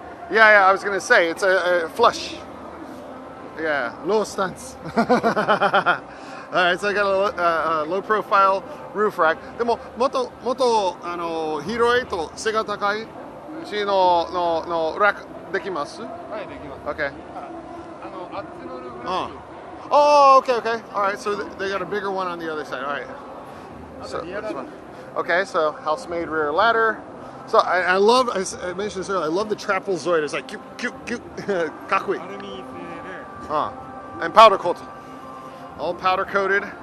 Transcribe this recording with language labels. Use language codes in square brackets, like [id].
[en] Yeah, I was gonna say it's a flush. Yeah, low stunts. All right, so I got a low profile roof rack. [ja] でももっと広いと背が高いしのラックできます？はい、できます。 [en] Okay. [ja] あっちのルームラック。 [en] Oh, okay. All right, so they got a bigger one on the other side. All right. So that's fine. Okay, so house-made rear ladder. So I love, I mentioned this earlier, I love the trapezoid. It's like cute. [ja] かっこいい。アルミ製で。 [en] And powder coat. All powder coated.